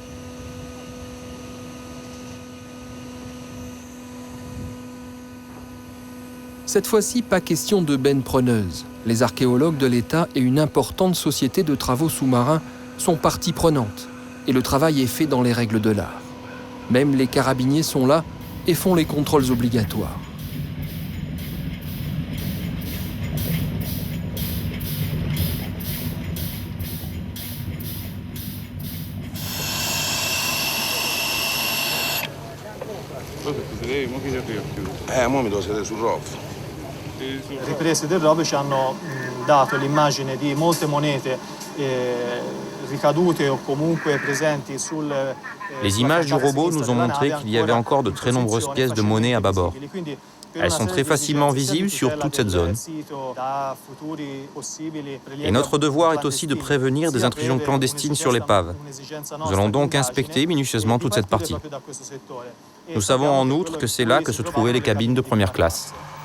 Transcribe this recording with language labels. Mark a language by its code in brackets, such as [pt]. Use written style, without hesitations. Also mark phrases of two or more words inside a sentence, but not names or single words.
[fr] Cette fois-ci, pas question de benne preneuse. Les archéologues de l'État et une importante société de travaux sous-marins sont partie prenante, et le travail est fait dans les règles de l'art. Même les carabiniers sont là et font les contrôles obligatoires. [it] Mo mi devo sedere sul ROV. Riprese del ROV ci hanno dato l'immagine di molte monete ricadute o comunque presenti sul. [fr] Les images du robot nous ont montré qu'il y avait encore de très nombreuses pièces de monnaie à bâbord. Elles sont très facilement visibles sur toute cette zone. Et notre devoir est aussi de prévenir des intrusions clandestines sur l'épave. Nous allons donc inspecter minutieusement toute cette partie. Nous savons en outre que c'est là que se trouvaient les cabines de première classe.